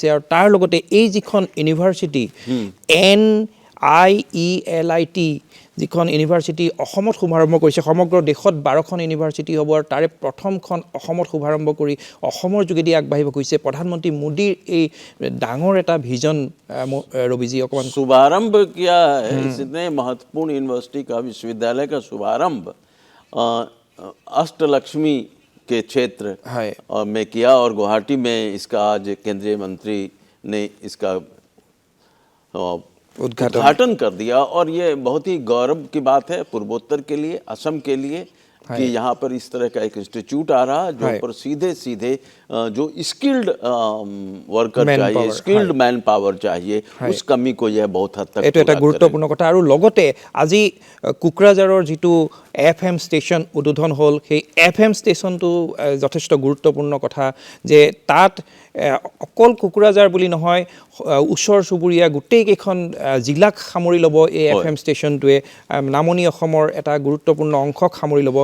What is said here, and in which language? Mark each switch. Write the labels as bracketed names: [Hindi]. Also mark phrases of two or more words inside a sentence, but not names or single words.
[Assamese] আৰু তাৰ লগতে এই যিখন ইউনিভাৰ্চিটি NIELIT যিখন ইউনিভাৰ্চিটি অসমত শুভাৰম্ভ কৰিছে, সমগ্ৰ দেশত 12খন ইউনিভাৰ্চিটি হ'ব আৰু তাৰে প্ৰথমখন অসমত শুভাৰম্ভ কৰি অসমৰ যোগেদি আগবাঢ়িব খুজিছে। প্ৰধানমন্ত্ৰী মোদীৰ এই ডাঙৰ এটা ভিজন ৰবিজি অকমান [Hindi] शुभारंभ किया है। इतने महत्वपूर्ण यूनिवर्सिटी का, विश्वविद्यालय का शुभारंभ अष्टलक्ष्मी के क्षेत्र में किया और गुवाहाटी में इसका आज केंद्रीय मंत्री ने इसका उद्घाटन कर दिया। और ये बहुत ही गौरव की बात है पूर्वोत्तर के लिए, असम के लिए, कि यहाँ पर इस तरह का एक इंस्टीट्यूट आ रहा है जो पर सीधे जो [English] skilled worker [Hindi] चाहिए, [English] skilled man power [Hindi] चाहिए, उस कमी को यह बहुत हद तक [Assamese] এটা গুৰুত্বপূৰ্ণ কথা। আৰু লগতে আজি কোকৰাঝাৰৰ যিটো FM ষ্টেচন উদ্বোধন হ'ল, সেই FM ষ্টেচনটো যথেষ্ট গুৰুত্বপূৰ্ণ কথা যে তাত অকল কোকৰাঝাৰ বুলি নহয়, ওচৰ চুবুৰীয়া গোটেইকেইখন জিলাক সামৰি ল'ব এই FM ষ্টেচনটোৱে, নামনি অসমৰ এটা গুৰুত্বপূৰ্ণ অংশক সামৰি ল'ব।